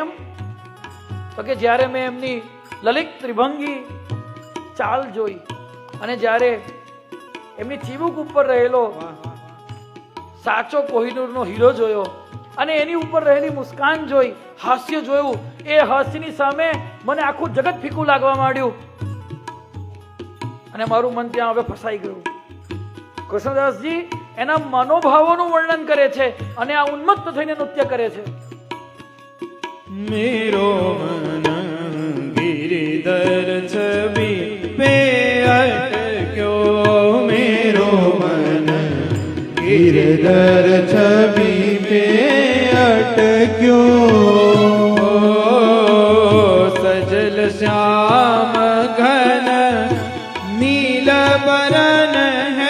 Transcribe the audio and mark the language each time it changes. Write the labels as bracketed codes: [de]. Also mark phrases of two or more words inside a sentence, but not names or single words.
[gu] તો કે જ્યારે મેં એમની લલિત ત્રિભંગી ચાલ જોઈ અને જ્યારે એમની ચીબુક ઉપર રહેલો સાચો કોહિનૂરનો હીરો જોયો અને એની ઉપર રહેલી મુસ્કાન જોઈ, હાસ્ય જોયું, એ હાસ્યની સામે મને આખું જગત ફીકું લાગવા માંડ્યું અને મારું મન ત્યાં હવે ફસાઈ ગયું. કૃષ્ણદાસજી એના મનોભાવોનું વર્ણન કરે છે અને આ ઉન્મત્ત થઈને નૃત્ય કરે છે. [bra] मेरो मन गिरधर छवि पे अटक्यो मेरो मन गिरधर छवि पे अटक्यो सजल श्याम घन नील बरन है